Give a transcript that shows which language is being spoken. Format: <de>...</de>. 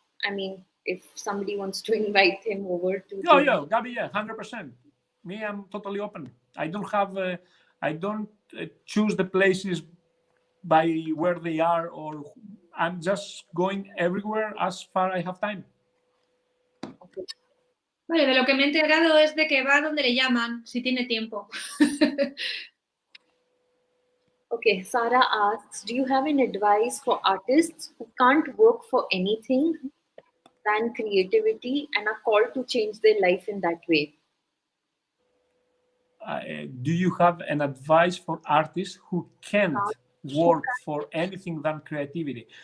<en>I mean, if somebody wants to invite him over to. Yeah, Gabi, 100%. Me, I'm totally open. I don't choose the places by where they are, or I'm just going everywhere as far as I have time. Okay.</en> <es>Vale, de lo que me he enterado es de que va donde le llaman, si tiene tiempo.</es> <en>Okay, Sarah asks, do you have an advice for artists who can't work for anything than creativity and are called to change their life in that way? Do you have an advice for artists who can't work for anything than creativity?</en>